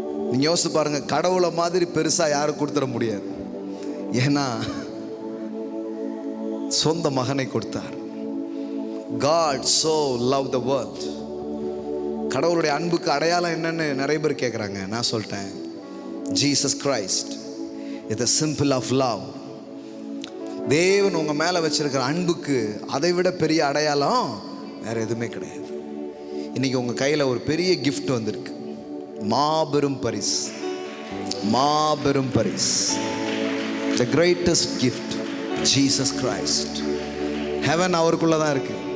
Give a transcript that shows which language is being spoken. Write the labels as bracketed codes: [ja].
[ta] நீங்க யோசிச்சு பாருங்க, கடவுளை மாதிரி பெருசா யாரும் கொடுத்துட முடியாது. ஏன்னா சொந்த மகனை கொடுத்தார். [en] God so loved the world. [ta] கடவுளுடைய அன்புக்கு அடையாளம் என்னன்னு நிறைய பேர் கேட்குறாங்க. நான் சொல்லிட்டேன், [en] Jesus Christ is the symbol of love. [ta] தேவன் உங்க மேல வச்சிருக்கிற அன்புக்கு அதை விட பெரிய அடையாளம் வேற எதுவுமே கிடையாது. இன்னைக்கு உங்க கையில ஒரு பெரிய gift வந்திருக்கு, மாபெரும் பரிசு, மாபெரும் பரிசு. [en] The greatest gift, Jesus Christ. Heaven [ta] அவருக்குள்ள தான் இருக்கு.